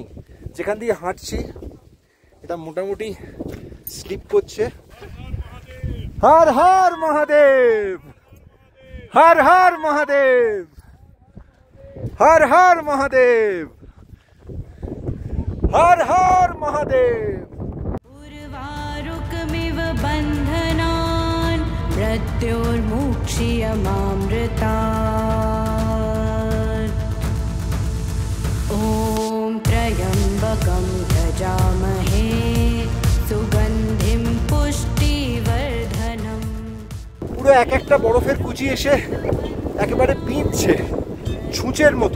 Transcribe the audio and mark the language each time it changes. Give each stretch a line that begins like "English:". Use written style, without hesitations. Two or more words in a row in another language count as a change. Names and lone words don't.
Bangla: যেখান দিয়ে হাঁটছি এটা মোটামুটি স্লিপ করছে।
Sanskrit: হর হর মহাদেব, হর হর মহাদেব, হর হর মহাদেব, হর হর মহাদেব। पूर्वारुकमिव बन्धनान् मृत्योर्मुक्ष्यमामृतात्। ॐ त्र्यम्बकं यजामहे सुगन्धिं पुष्टिवर्धनम्।
Bangla: পুরো এক একটা বরফের কুচি এসে একেবারে পিঁচছে ছুঁচের মতো।